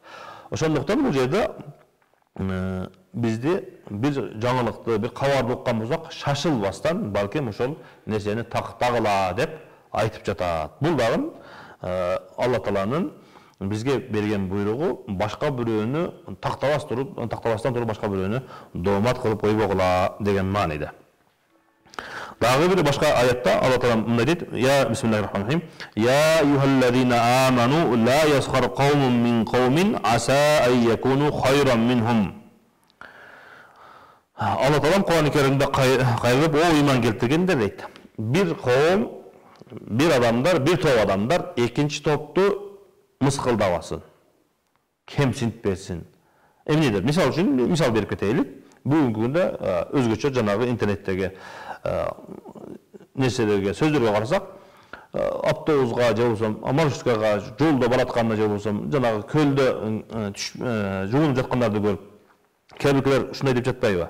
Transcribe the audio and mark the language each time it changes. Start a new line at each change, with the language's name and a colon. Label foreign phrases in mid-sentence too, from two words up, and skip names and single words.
Kyrgyz: Ошондуктан бул жерде бизди бир жаңылыкты, бир кабарды уккан болсок, шашылбастан, балким ошол нерсени тактагыла деп айтып жатат. Бул дагы Алла Тааланын бизге берген буйругу, башка бирөөнү тактабастан туруп башка бирөөнү доомат кылып койбогула деген мааниде. Дагы бир башка аятта Алла Таала мындай дейт:
Arabic: يا بسم الله الرحمن الرحيم. يا أيها الذين آمنوا لا يسخر قوم من قوم عسى أن يكونوا خيرا منهم.
Kyrgyz: Алла Таала Кур'ан-ы Керимде кайрылып, о иман келтиргендер дейт. Бир коом, бир адамдар, бир топ адамдар экинчи топту мыскылдабасын, кемсинтпесин. Эмнедир? Мисал үчүн мисал берип кетелик. Бүгүнкү күндө өзгөчө жанагы интернеттеги нерселерге, сөздөргө карасак, автобуска же болбосо маршруткага жолдо баратканда же болбосо жанагы көлдө жуунуп жаткандарды көрүп, кээ биркилер ушундай деп жатпайбы?